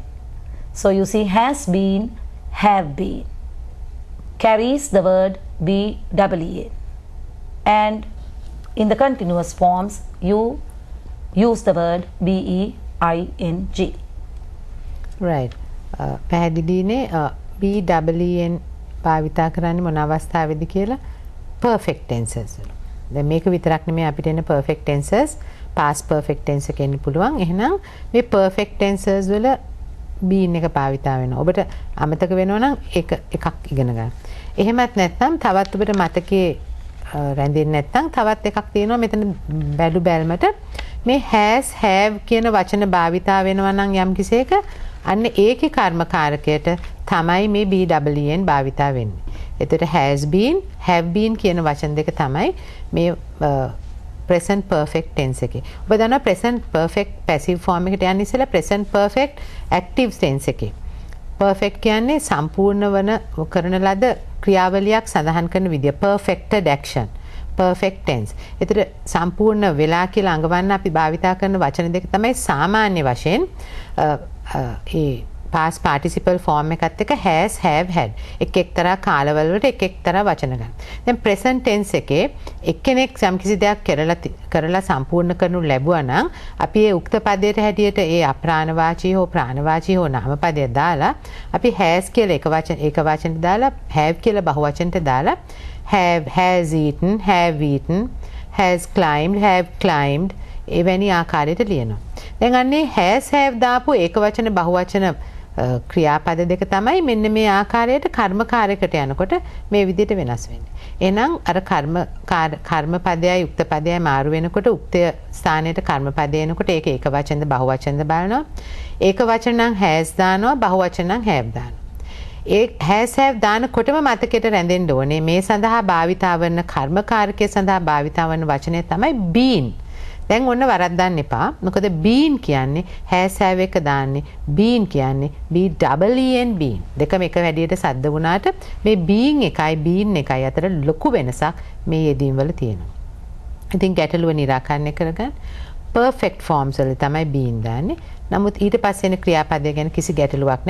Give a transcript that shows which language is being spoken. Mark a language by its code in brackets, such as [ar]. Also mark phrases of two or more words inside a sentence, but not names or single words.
[en] So you see, has been, have been, carries the word B-E-E-N. And in the continuous forms, you use the word B-E-I-N-G. Right. [si] පැහැදිලිනේ B-E-E-N භාවිතා කරන්නේ මොන අවස්ථාවේදී කියලා? [en] perfect tenses. [si] දැන් මේක විතරක් නෙමෙයි අපිට එන [en] perfect tenses past perfect tense [si] එක එන්න පුළුවන්. එහෙනම් මේ [en] perfect tenses [si] වල been එක භාවිතා වෙනවා. ඔබට අමතක වෙනවා නම් එකක් ඉගෙන ගන්න. එහෙමත් නැත්නම් තවත් ඔබට මතකයේ රැඳෙන්නේ නැත්නම් තවත් එකක් තියෙනවා මෙතන බැලු බැලමට මේ [en] has have [si] කියන වචන භාවිතා වෙනවා නම් යම් කිසියක අන්න ඒකේ කර්මකාරකයට තමයි මේ B-E-E-N භාවිතා වෙන්නේ. එතකොට [en] has been, have been [si] කියන වචන දෙක තමයි මේ [en] present perfect tense [si] එකේ. ඔබ දන්නවා [en] present perfect passive form [si] එකට යන්න ඉස්සෙල්ලා [en] present perfect active tense [si] එකේ. perfect කියන්නේ සම්පූර්ණ වන කරන ලද ක්‍රියාවලියක් සඳහන් කරන විදිය. [en] perfected action. perfect tense. [si] එතකොට සම්පූර්ණ වෙලා කියලා අඟවන්න අපි භාවිතා කරන වචන දෙක තමයි සාමාන්‍ය වශයෙන් ඒ [en] past participle form [si] එකත් එක්ක [en] has, have, had [si] එක් එක්තරා කාලවල වලට එක් එක්තරා වචන ගන්න. දැන් present tense එකේ එක්කෙනෙක් යම්කිසි දෙයක් කරලා සම්පූර්ණ කරනු ලැබුවා නම් අපි ඒ උක්ත පදයට හැටියට ඒ අප්‍රාණවාචී හෝ ප්‍රාණවාචී හෝ නාම පදය දාලා අපි has කියලා එක වචනට දාලා have කියලා බහුවචනට දාලා [en] have, has eaten, have eaten, has climbed, have climbed [si] එවැනි ආකාරයට ලියනවා. දැන් අන්නේ [en] has, have [si] දාපු ඒක වචන බහුවචන ක්‍රියාපද දෙක තමයි මෙන්න මේ ආකාරයට කර්මකාරයකට යනකොට මේ විදිහට වෙනස් වෙන්නේ. එහෙනම් අර කර්ම පදයයි උක්ත පදයයි මාරු වෙනකොට උක්තය ස්ථානයට කර්ම පදය එනකොට ඒක ඒක වචනද බහුවචනද බලනවා. ඒක වචන නම් has දානවා, බහුවචන නම් have දානවා. ඒ [en] has, have [si] දානකොටම මතකයට රැඳෙන්න ඕනේ මේ සඳහා භාවිතා වන කර්මකාරකයේ සඳහා භාවිතා වන වචනය තමයි been. දැන් ඔන්න වරද්දන්න එපා. මොකද been කියන්නේ [en] has, have [si] එක දාන්නේ been කියන්නේ [en] B-E-E-N been. [si] දෙකම එක වැඩියට සද්ද වුණාට මේ being එකයි been එකයි අතර ලොකු වෙනසක් මේ යෙදීම් වල තියෙනවා. ඉතින් ගැටලුව निराකරණය කරගන්න [en] perfect forms [si] වල තමයි been දාන්නේ. නමුත් ඊට පස්සේ එන ක්‍රියාපදය ගැන කිසි ගැටලුවක් නැහැ.